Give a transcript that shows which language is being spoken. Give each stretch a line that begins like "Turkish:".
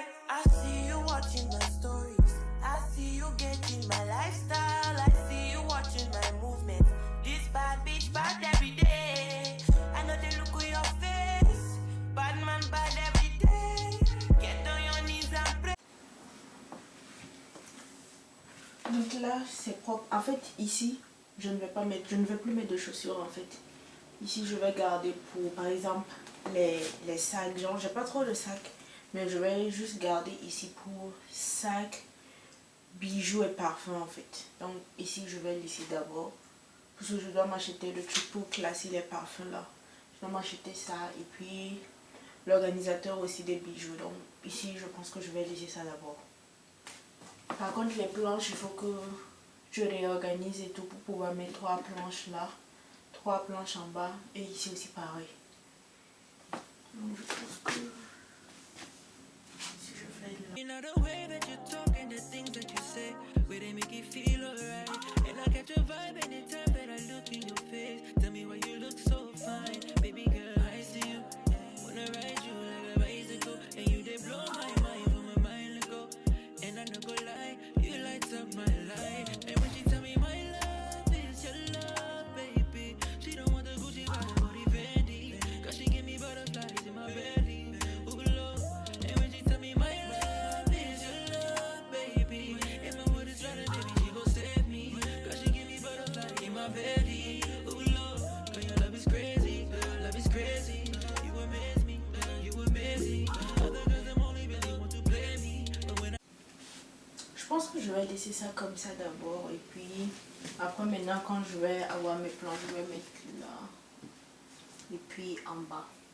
English: I see you watching my stories. I see you getting my lifestyle. I see you watching my movement. This bad bitch bad every day. I know they look on your face. Bad man bad every day. Get on your knees and pray.
French: Donc là c'est propre. En fait ici je ne vais plus mettre de chaussures en fait. Ici je vais garder pour par exemple les sacs. Genre j'ai pas trop de sacs. Mais je vais juste garder ici pour sacs, bijoux et parfums en fait. Donc ici je vais laisser d'abord. Parce que je dois m'acheter le truc pour classer les parfums là. Je dois m'acheter ça et puis l'organisateur aussi des bijoux. Donc ici je pense que je vais laisser ça d'abord. Par contre les planches, il faut que je réorganise et tout pour pouvoir mettre 3 planches là. 3 planches en bas et ici aussi pareil. Donc je pense que...
English: You know the way that you talk and the things that you say, where they make you feel alright. And I catch a vibe anytime that I look in your face. Tell me why you look so fine, baby girl. I see you, wanna ride you like a bicycle, and you they blow my mind from my mind to go. And I no go lie, you light up my life. And when she tell me my love is your love, baby, she don't want the Gucci but the Fendi, 'cause she give me butterflies in my belly. Ooh Lord, and when she tell me my love is your love, baby, if my mood is running, baby, she gon' save me, 'cause she give me butterflies in my belly. Ooh Lord, 'cause your love is crazy, your love is crazy. You amaze me, you amaze me. Other girls them only really want to play me, but when
French: Je pense que je vais laisser ça comme ça d'abord et puis après maintenant quand je vais avoir mes plans je vais mettre là et puis en bas.